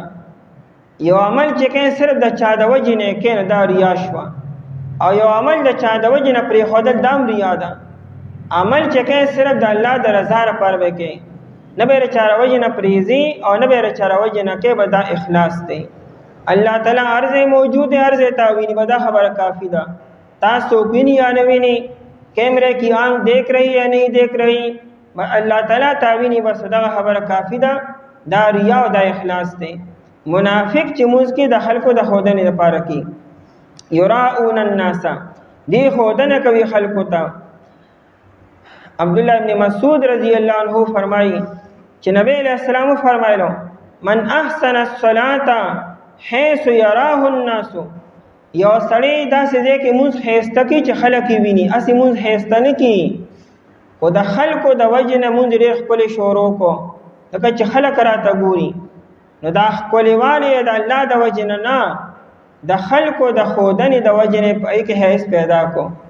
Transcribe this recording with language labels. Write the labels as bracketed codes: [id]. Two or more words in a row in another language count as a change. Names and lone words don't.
[ps] یو عمل چې کوې صرف د چا د وجې نه یې کوې نو دا ریا شوه، او یو عمل د چا د وجې نه پرېښودل دا هم ریا ده. عمل چې کوې صرف د الله د رضا لپاره به کوې، نه به یې د چا د وجې نه پرېږدي او نه به یې د چا د وجې نه کوې، به دا اخلاص دی. الله تعالی هر ځای موجود دی، هر ځای تا ویني، به دا خبره کافي ده. تاسو ویني یا نه ویني، [ur] کیمرے کی آنکھ دیکھ رہی یا نہیں دیکھ رہی، اللہ تعالیٰ تعوینی [ps] بس دغه خبره کافی ده. دا ریا او دا اخلاص دی. منافق چې موږ کې د خلکو د ښودنې لپاره کې [ar] یراؤون الناس، [ps] دی ښودنه کوي خلکو ته. عبدالله ابن مسعود [ar] رضی الله عنه [ps] فرمایي چې نبی [ar] علیہ السلام [ps] فرمایلو [ar] من احسن الصلاة حيث يراه الناس، [ps] یو سړی داسې ځای کې مونځ ښایسته کړي چې خلک یې ویني، هسې مونځ ښایسته نه کړي، خو د خلکو د وجې نه مونځ ډېر ښکلی شروع کړو، لکه چې خلک راته ګوري. نو دا ښکلیوالی د الله د وجې نه، د خلکو د ښودنې د وجې نه په هغې کې حیث پیدا کړو.